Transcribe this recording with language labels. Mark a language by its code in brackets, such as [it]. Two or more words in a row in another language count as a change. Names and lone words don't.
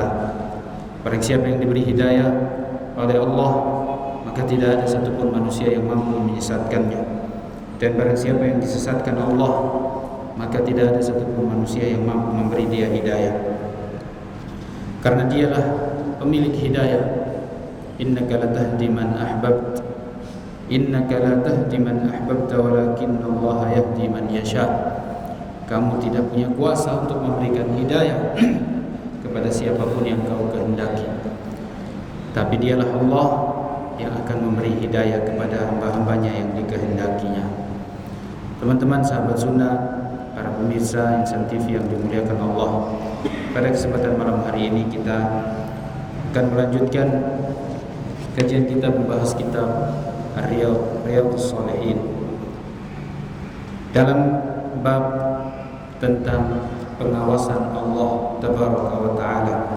[id] Barang siapa yang diberi hidayah oleh Allah, maka tidak ada satupun manusia yang mampu menyesatkannya. Dan barang siapa yang disesatkan Allah, maka tidak ada satupun manusia yang mampu memberi dia hidayah. Karena dialah pemilik hidayah. [ar] إنك لا تهدي من أحببت. إنك لا تهدي من أحببت ولكن الله يهدي من يشاء. [id] Kamu tidak punya kuasa untuk memberikan hidayah kepada siapapun yang kau kehendaki, tapi dialah Allah yang akan memberi hidayah kepada hamba-hambanya yang dikehendakinya. Teman-teman sahabat sunnah, para pemirsa Insan TV yang dimuliakan Allah, pada kesempatan malam hari ini kita akan melanjutkan kajian kita membahas kitab Riyadhus Shalihin dalam bab tentang pengawasan Allah [ar] تبارك وتعالى.